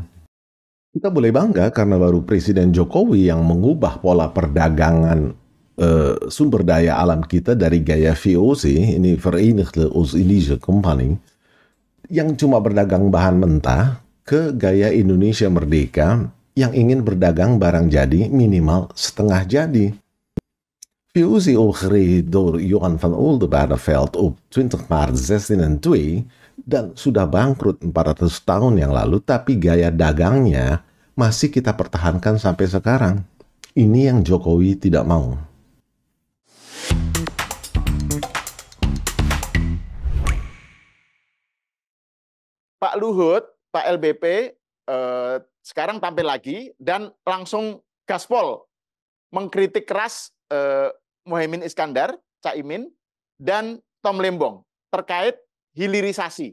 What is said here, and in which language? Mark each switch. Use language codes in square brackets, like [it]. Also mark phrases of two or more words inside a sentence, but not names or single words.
[id] Kita boleh bangga karena baru Presiden Jokowi yang mengubah pola perdagangan sumber daya alam kita dari gaya VOC, ini Verenigde Oost-Indische Compagnie, yang cuma berdagang bahan mentah, ke gaya Indonesia Merdeka yang ingin berdagang barang jadi minimal setengah jadi. [nl] VOC opgericht door Johan van Oldenbarneveld op 20 maart 1602 [id] dan sudah bangkrut 400 tahun yang lalu, tapi gaya dagangnya masih kita pertahankan sampai sekarang. Ini yang Jokowi tidak mau. Pak Luhut, Pak LBP sekarang tampil lagi dan langsung gaspol mengkritik keras Muhaimin Iskandar, Caimin, dan Tom Lembong terkait hilirisasi.